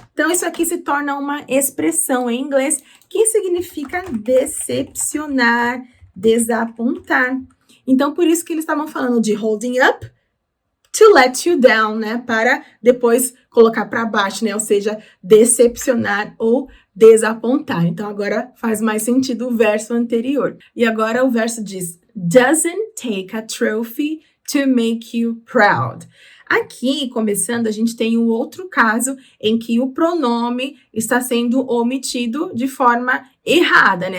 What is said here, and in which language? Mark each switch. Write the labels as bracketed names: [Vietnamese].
[Portuguese] Então, isso aqui se torna uma expressão em inglês que significa decepcionar, desapontar. Então, por isso que eles estavam falando de holding up, [English] to let you down, [Portuguese] né? Para depois colocar para baixo, né? Ou seja, decepcionar ou desapontar. Então, agora faz mais sentido o verso anterior. E agora o verso diz: [English] doesn't take a trophy to make you proud. [Portuguese] Aqui, começando, a gente tem um outro caso em que o pronome está sendo omitido de forma errada, né?